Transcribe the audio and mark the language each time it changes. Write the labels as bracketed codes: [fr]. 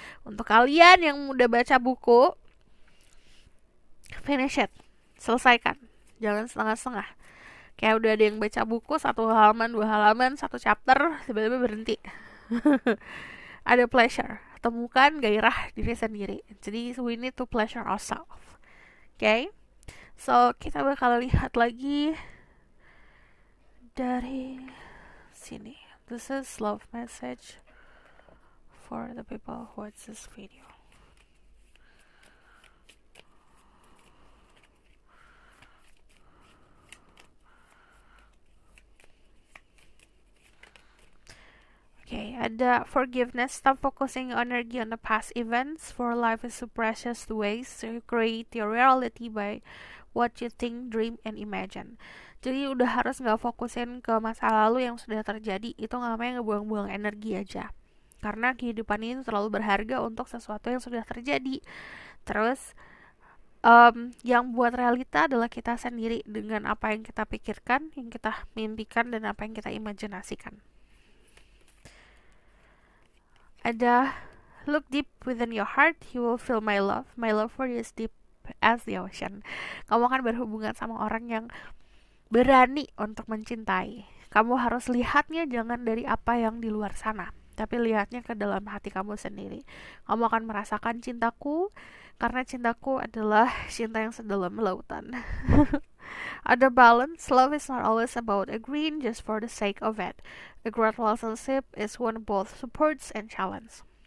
[id] Untuk kalian yang udah baca buku, [en] finish it. [id] Selesaikan. Jangan setengah-setengah. Kayak udah ada yang baca buku 1 halaman, 2 halaman, 1 chapter, tiba-tiba berhenti. Ada pleasure. Temukan gairah diri sendiri. [en] Jadi we need to pleasure ourselves. Okay? [id] So kita bakal lihat lagi dari sini. [en] This is love message for the people who watch this video. Okay, ada forgiveness. Stop focusing energy on the past events, for life is so precious to waste. So you create your reality by what you think, dream, and imagine. [id] Jadi udah harus gak fokusin ke masa lalu yang sudah terjadi. Itu namanya ngebuang-buang energi aja. Karena kehidupan ini terlalu berharga untuk sesuatu yang sudah terjadi. Terus yang buat realita adalah kita sendiri, dengan apa yang kita pikirkan, yang kita mimpikan, dan apa yang kita imajinasikan. [en] Ada look deep within your heart, you will feel my love. My love for you is deep as the ocean. [id] Kamu akan berhubungan sama orang yang berani untuk mencintai. Kamu harus lihatnya jangan dari apa yang di luar sana, tapi lihatnya ke dalam hati kamu sendiri. Kamu akan merasakan cintaku, karena cintaku adalah cinta yang sedalam lautan. Ada balance. [en] Love is not always about agreeing just for the sake of it. A great relationship is one both supports and challenge.